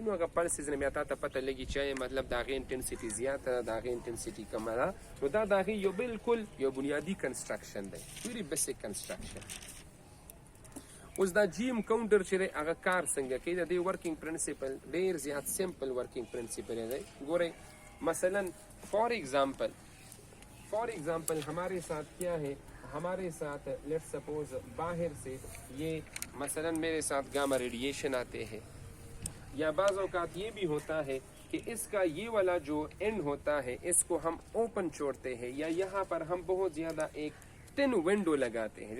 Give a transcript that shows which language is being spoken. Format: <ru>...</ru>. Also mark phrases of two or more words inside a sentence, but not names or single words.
<ps>نو هغه پلسز نه بیا تا ته پته لګي چې مطلب د هغې انټنسټي زیاته ده، د هغې انټنسټي کمه ده. نو دا د هغې یو بالکل یو بنیادي کنسټرکشن دی،</ps> <en>very basic construction.</en> <ps>اوس دا جی ایم کاونټر چې دی هغه کار څنګه کوي؟ د دې</ps> <en>working principle</en> <ps>ډېر زیات</ps> <en>simple working principle</en> <ps>دی.</ps> <ur>ګورئ مثلا</ur> <en>for example</en> <ur>ہمارے ساتھ کیا ہے؟ ہمارے ساتھ</ur> <en>let suppose</en> <ur>باہر سے یہ مثلا میرے ساتھ</ur> <en>gamma radiation</en> <ur>آتے ہیں، یا بعض اوقات یہ بھی ہوتا ہے کہ اس کا یہ والا جو اینڈ ہوتا ہے اس کو ہم اوپن چھوڑتے ہیں، یا یہاں پر ہم بہت زیادہ ایک</ur> <en>thin window</en> <ur>لگاتے ہیں.</ur>